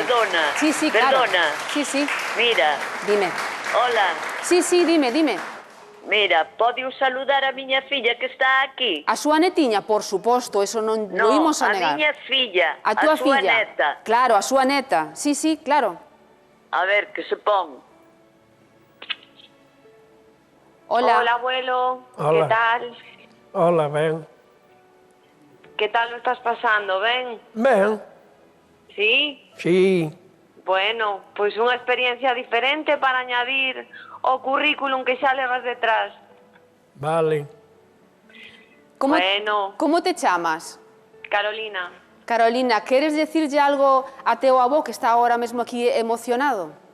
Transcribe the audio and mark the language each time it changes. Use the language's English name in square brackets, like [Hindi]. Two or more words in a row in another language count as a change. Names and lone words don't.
[Spanish] perdona, Sí, sí, claro. perdona. Sí, sí. Mira, Dime. hola, Sí, sí, dime, dime. [Galician] mira, pode saludar a miña filla que está aquí? A súa netiña, por suposto, eso non [Spanish] No, [Galician] lo imos a a negar. miña filla, A túa súa filla. neta. Claro, a súa neta. Sí, sí, claro. A ver, que se pon. [Spanish] Hola. Hola, abuelo. Hola. ¿Qué tal? [Galician] Hola, ben. [Spanish] ¿Qué tal lo estás pasando? ¿Ven? [Galician] Ben, [Spanish] ¿Sí? sí, Bueno, pues [Galician] unha experiencia diferente para añadir ao currículum que xa levas detrás. [Spanish] vale. Como, Bueno. [Galician] como te chamas? Carolina, Carolina, queres decirlle algo a teu avó que está ahora mesmo aquí emocionado?